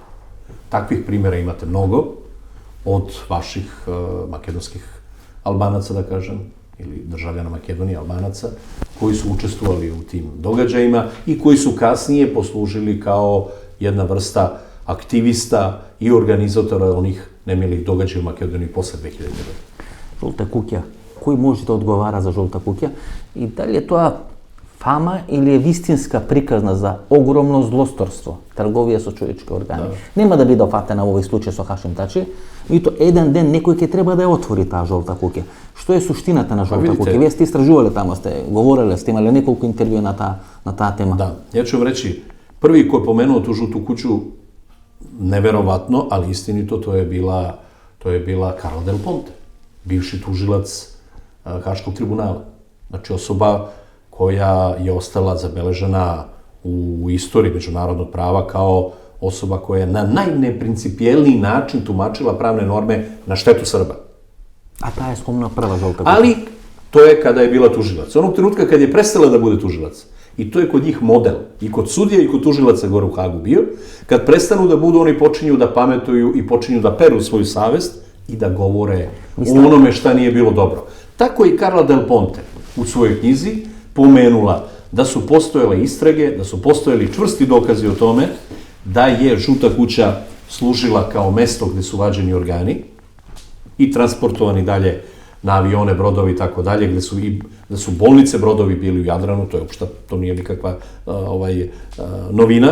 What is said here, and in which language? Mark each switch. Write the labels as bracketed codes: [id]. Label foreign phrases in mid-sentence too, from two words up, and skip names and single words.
[sr] Takvih primjera imate mnogo od vaših makedonskih Albanaca, da kažem, ili državljana Makedonije, Albanaca, koji su učestvovali u tim događajima i koji su kasnije poslužili kao jedna vrsta aktivista i organizatora onih nemilih događaja u Makedoniji posle 2000. godina. [mk] Жолта куќа. Кој може да одговара за жолта куќа? И дали е тоа фама или е вистинска приказна за огромно злосторство, трговија со човечки органи? Нема да биде офатена во овој случај со Хашим Тачи, меѓутоа еден ден некој ќе треба да ја отвори таа жолта куќа. Што е суштината на жолта видите. куќа? Вие сте истражувале тамо, сте говореле, сте имале неколку интервјуа на таа тема. [sr] Da, ja ću vam reći, prvi ko je pomenuo tu žutu kuću, neverovatno, ali istinito, to je bila Carla Del Ponte, bivši tužilac Haškog tribunala. Znači osoba koja je ostala zabeležena u istoriji međunarodnog prava kao osoba koja je na najneprincipijelniji način tumačila pravne norme na štetu Srba. [mk] А таа е спомна прва жолта куќа. [sr] Ali to je kada je bila tužilac. Onog trenutka kad je prestala da bude tužilac, i to je kod njih model, i kod sudija i kod tužilaca gore u Hagu bio, kad prestanu da budu, oni počinju da pametuju i počinju da peru svoju savest i da govore o onome šta nije bilo dobro. Tako i Carla Del Ponte u svojoj knjizi pomenula da su postojale istrage, da su postojali čvrsti dokazi o tome da je žuta kuća služila kao mesto gde su vađeni organi i transportovani dalje na avione, brodovi i tako dalje, gde su bolnice, brodovi bili u Jadranu, to nije nikakva novina.